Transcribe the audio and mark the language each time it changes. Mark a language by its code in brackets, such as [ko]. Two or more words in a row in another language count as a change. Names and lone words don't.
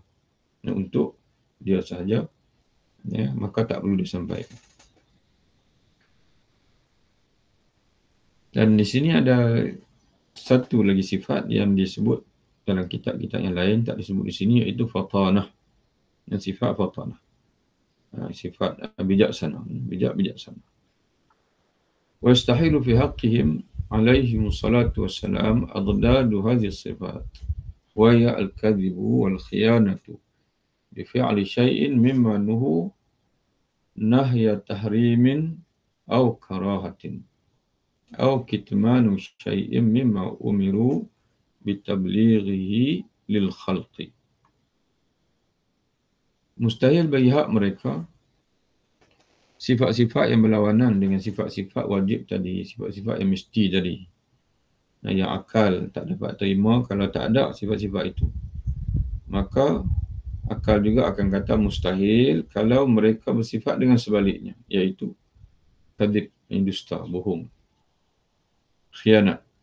[ms] Untuk dia saja, maka tak perlu disampaikan. Dan di sini ada satu lagi sifat yang disebut dalam kitab-kitab yang lain, tak disebut di sini, iaitu fatanah. Yang sifat fatanah. Sifat bijaksana. Bijaksana. [ar] ويستحيل في حقهم عليهم الصلاة والسلام أضداد هذه صفات. و يا الكذب والخيانة بفعل شيء مما نهوا نهي تحريم أو كراهة أو كتمان شيء مما أمروا بتبليغه للخلق. [ms] Mustahil bagi hak mereka sifat-sifat yang berlawanan dengan sifat-sifat wajib tadi, sifat-sifat yang mesti tadi. Yang akal tak dapat terima kalau tak ada sifat-sifat itu. Maka akal juga akan kata mustahil kalau mereka bersifat dengan sebaliknya, iaitu kadhib, dusta, bohong, khianat.